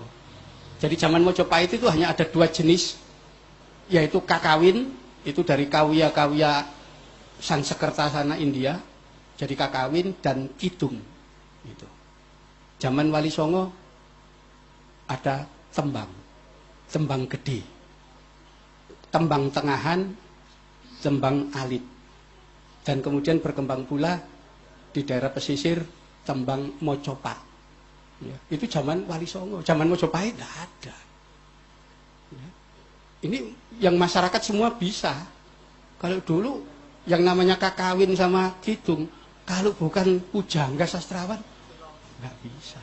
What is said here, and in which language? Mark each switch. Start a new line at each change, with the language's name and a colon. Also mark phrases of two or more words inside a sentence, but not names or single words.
Indonesian: Jadi zaman Mojopahit itu hanya ada 2 jenis, yaitu kakawin, itu dari kawya-kawya Sansekerta sana India, jadi kakawin, dan kidung. Gitu. Zaman Wali Songo ada tembang gede, tembang tengahan, tembang alit, dan kemudian berkembang pula di daerah pesisir tembang Mojopat. Ya, itu zaman Wali Songo. Zaman Mojopahit tidak ada. Ya. Ini yang masyarakat semua bisa. Kalau dulu yang namanya kakawin sama kidung, kalau bukan pujangga sastrawan nggak bisa.